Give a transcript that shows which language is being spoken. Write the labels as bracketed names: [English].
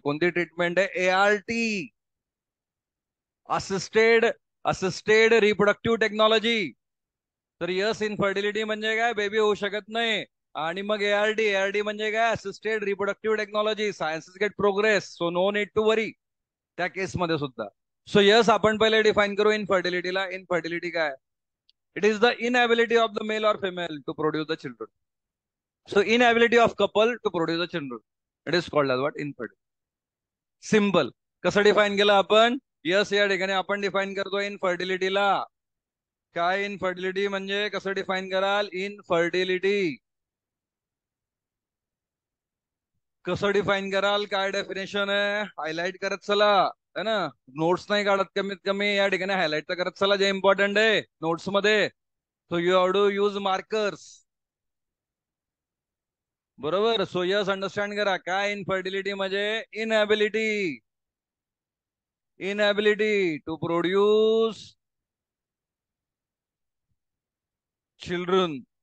[Marathi] कोणती ट्रीटमेंट आहे? ART, assisted assisted reproductive technology. तर यस इनफर्टिलिटी म्हणजे काय? बेबी होऊ शकत नाही. आणि मग ART म्हणजे काय? [English] Assisted reproductive technology. Sciences get progress, so no need to worry [Marathi] त्या केसमध्ये सुद्धा. सो यस आपण पहिले डिफाईन करू इनफर्टिलिटीला. इनफर्टिलिटी काय? [English] It is the inability of the male और female to produce the children. So inability of couple to produce the children, it is called as what? [Marathi] Infertility. Simple. कसं define केलं आपण? Yes या ठिकाणी आपण define करतो इनफर्टिलिटीला. काय इनफर्टिलिटी म्हणजे? कसं डिफाईन कराल इनफर्टिलिटी? कसं डिफाईन कराल? काय डेफिनेशन आहे? हायलाइट करत चला, है ना. नोट्स नाही काढत कमीत कमी या ठिकाणी हायलाइट तर करत चला जे इम्पॉर्टंट आहे नोट्स मध्ये. [English] So you have to use markers. [Marathi] बरोबर. सो यस अंडरस्टँड करा काय इनफर्टिलिटी म्हणजे? [English] Inability. Inability to produce children.